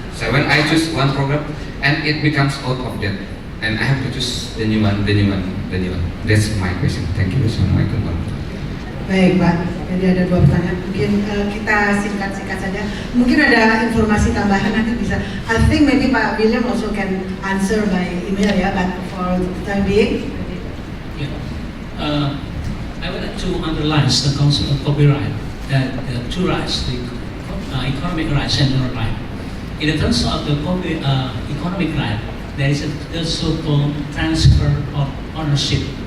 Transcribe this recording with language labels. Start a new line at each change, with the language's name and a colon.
English: So when I choose one program and it becomes out of that, and I have to choose the new one. That's my question. Thank you.
Arabic: Assalamualaikum warahmatullahi wabarakatuh.
Indonesian: Baik, Pak. Jadi ada 2 pertanyaan. Mungkin kita singkat-singkat saja. Mungkin ada informasi tambahan nanti bisa.
English: I think maybe Pak William also can answer by email
Indonesian: ya,
English: but for the time being. I would like to underline the concept of copyright, that the two rights, the economic rights and non right. In terms of the economic right, there is a so-called transfer of ownership.